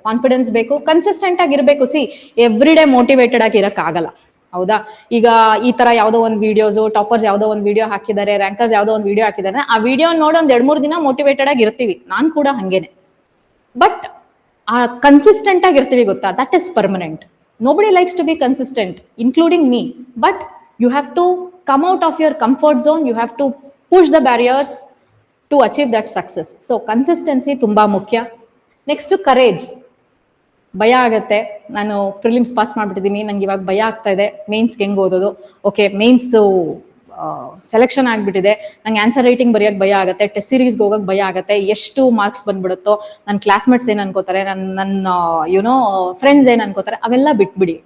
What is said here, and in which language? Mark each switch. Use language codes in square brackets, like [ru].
[kn] Confidence ಬೇಕು, consistent ಆಗಿರ್ಬೇಕು. C, every day motivated ಆಗಿ ಇರಕ್ಕಾಗಲ್ಲ, ಹೌದಾ? ಈಗ ಈ ತರ ಯಾವುದೋ ಒಂದು ವಿಡಿಯೋಸ್, ಟಾಪರ್ಸ್ ಯಾವುದೋ ಒಂದು ವಿಡಿಯೋ ಹಾಕಿದ್ದಾರೆ, ರ್ಯಾಂಕರ್ಸ್ ಯಾವುದೋ ಒಂದು ವಿಡಿಯೋ ಹಾಕಿದ್ದಾರೆ, ಆ ವಿಡಿಯೋ ನೋಡಿ ಒಂದ್ 2-3 ದಿನ ಮೋಟಿವೇಟೆಡ್ ಆಗಿ ಇರ್ತೀವಿ. ನಾನು ಕೂಡ ಹಂಗೇನೆ. ಬಟ್ ಆ ಕನ್ಸಿಸ್ಟೆಂಟ್ ಆಗಿರ್ತೀವಿ ಗೊತ್ತಾ, [en] That is permanent. Nobody likes to be consistent, including me. But you have to come out of your comfort zone. You have to push the barriers to achieve that success. [kn] So consistency ತುಂಬಾ ಮುಖ್ಯ. Next courage. ಭಯ ಆಗತ್ತೆ. ನಾನು prelims pass ಮಾಡ್ಬಿಟ್ಟಿದ್ದೀನಿ, ನಂಗೆ ಇವಾಗ ಭಯ ಆಗ್ತಾ ಇದೆ, ಮೇನ್ಸ್ಗೆ ಹೆಂಗ್ ಓದೋದು, ಓಕೆ ಮೇನ್ಸು ಸೆಲೆಕ್ಷನ್ ಆಗ್ಬಿಟ್ಟಿದೆ, ನಂಗೆ ಆನ್ಸರ್ ರೈಟಿಂಗ್ ಬರೆಯೋಕೆ ಭಯ ಆಗುತ್ತೆ, ಟೆಸ್ಟ್ ಸೀರೀಸ್ಗೆ ಹೋಗಕ್ಕೆ ಭಯ ಆಗುತ್ತೆ, ಎಷ್ಟು ಮಾರ್ಕ್ಸ್ ಬಂದ್ಬಿಡುತ್ತೋ, ನನ್ನ ಕ್ಲಾಸ್ಮೇಟ್ಸ್ ಏನ್ ಅನ್ಕೋತಾರೆ, ನನ್ನ ಯುನೋ ಫ್ರೆಂಡ್ಸ್ ಏನ್ ಅನ್ಕೋತಾರೆ, ಅವೆಲ್ಲ ಬಿಟ್ಬಿಡಿ.